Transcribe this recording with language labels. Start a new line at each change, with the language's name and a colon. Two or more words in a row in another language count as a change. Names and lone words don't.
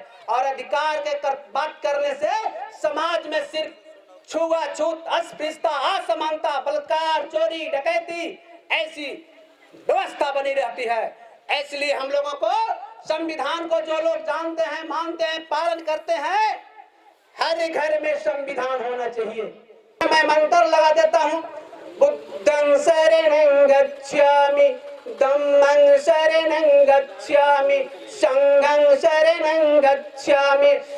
Hindi: और अधिकार के बात करने से समाज में सिर्फ छुआछूत, अस्पृश्यता, असमानता, बलात्कार, चोरी, डकैती ऐसी व्यवस्था बनी रहती है। इसलिए हम लोगों को संविधान को जो लोग जानते हैं, मानते हैं, पालन करते हैं, हर घर में संविधान होना चाहिए। मैं मंत्र लगा देता हूँ,
Pali: बुद्धं शरणं गच्छामि, धम्मं शरणं गच्छामि, संघं शरणं गच्छामि।